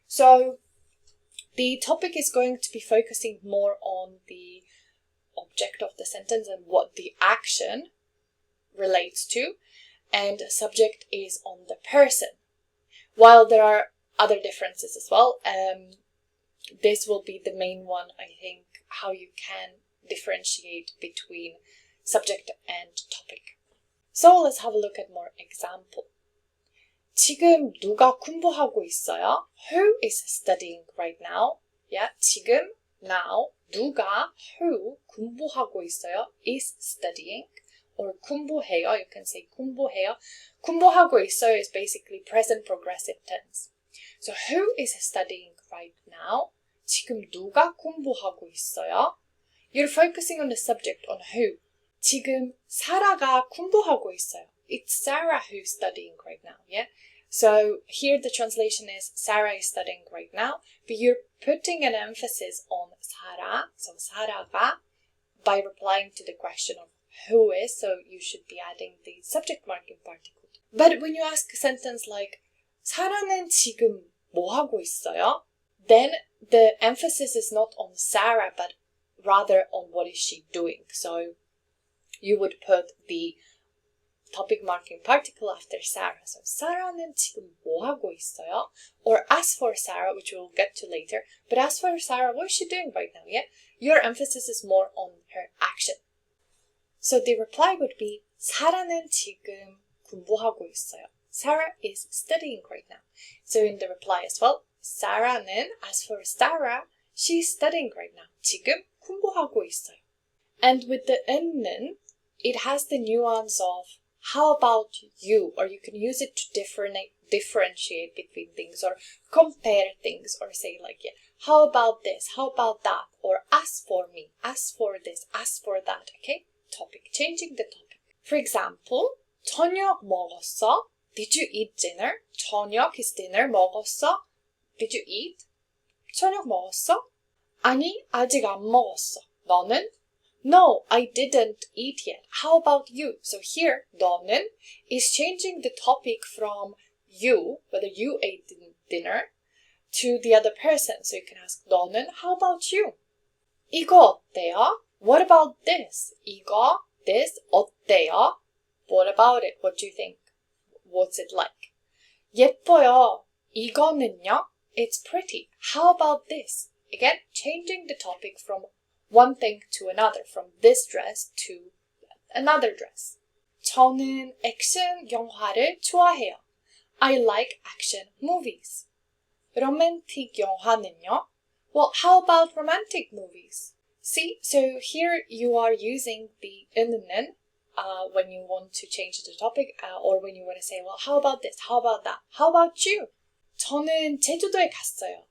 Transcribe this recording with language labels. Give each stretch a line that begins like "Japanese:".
English: So the topic is going to be focusing more on the object of the sentence and what the action relates to, and subject is on the person. While there are other differences as well, this will be the main one, I think, how you can differentiate between subject and topic. So let's have a look at more example.
Korean: 지금 누가 공부하고 있어요?
English: Who is studying right now? Yeah,
Korean: 지금,
English: now,
Korean: 누가,
English: who,
Korean: 공부하고 있어요,
English: is studying. Or
Korean: 공부해요,
English: you can say 공부해요.
Korean: 공부하고 있어요
English: is basically present progressive tense. So who is studying right now?
Korean: 지금 누가 공부하고 있어요?
English: You're focusing on the subject, on who.
Korean: 지금 사라가 공부하고 있어요.
English: It's Sarah who's studying right now, yeah? So here the translation is Sarah is studying right now, but you're putting an emphasis on Sarah, so
Korean: 사라가,
English: by replying to the question of who is, so you should be adding the subject marking particle. But when you ask a sentence like
Korean: 사라는 지금 뭐 하고 있어요?
English: Then the emphasis is not on Sarah, but rather on what is she doing. So you would put the topic marking particle after Sarah. So
Korean: 사라는 지금 뭐 하고 있어요?
English: Or as for Sarah, which we'll get to later, but as for Sarah, what is she doing right now? Yeah, your emphasis is more on her action. So the reply would be
Korean: 사라는 지금 공부하고 있어요.
English: Sarah is studying right now. So in the reply as well,
Korean: 사라는,
English: as for Sarah, she's studying right now.
Korean: 지금 공부하고 있어요.
English: And with the
Korean: 는,
English: it has the nuance of how about you, or you can use it to differentiate between things or compare things, or say like, yeah, how about this, how about that, or as for me, as for this, as for that, okay? Topic, changing the topic. For example,
Korean: 저녁 먹었어?
English: Did you eat dinner? 저녁 is dinner,
Korean: 먹었어?
English: Did you eat?
Korean: 저녁 먹었어? 아니, 아직 안 먹었어. 너는?
English: No, I didn't eat yet. How about you? So here,
Korean: 너는
English: is changing the topic from you, whether you ate dinner, to the other person. So you can ask
Korean: 너는,
English: how about you?
Korean: 이거 어때요?
English: What about this?
Korean: 이거,
English: this,
Korean: 어때요?
English: What about it? What do you think? What's it like?
Korean: 예뻐요. 이거는요?
English: It's pretty. How about this? Again, changing the topic from one thing to another, from this dress to another dress.
Korean: 저는 액션 영화를 좋아해요.
English: I like action movies.
Korean: 로맨틱 영화는요?
English: Well, how about romantic movies? See, so here you are using the
Korean: 은는
English: when you want to change the topic or when you want to say, well, how about this? How about that? How about you?
Korean: 저는 제주도에 갔어요.